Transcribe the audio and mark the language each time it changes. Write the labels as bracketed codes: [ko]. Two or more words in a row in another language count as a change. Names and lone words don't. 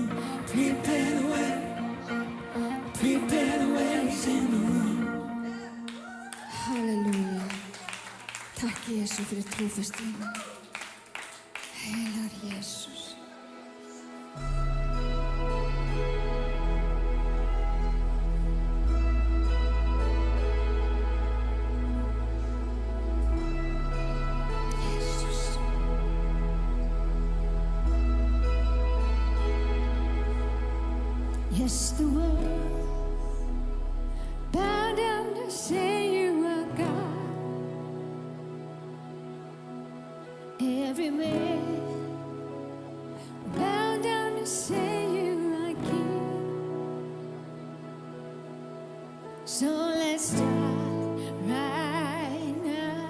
[en] Prepare the way. Prepare the way. He's in the room. Halleluja. [is] Takk Jesús fyrir trúfestina. Heilar Jesús. Jesús. [en] Yes, the world bow down to say you are God. Every man bow down to So let's start right now.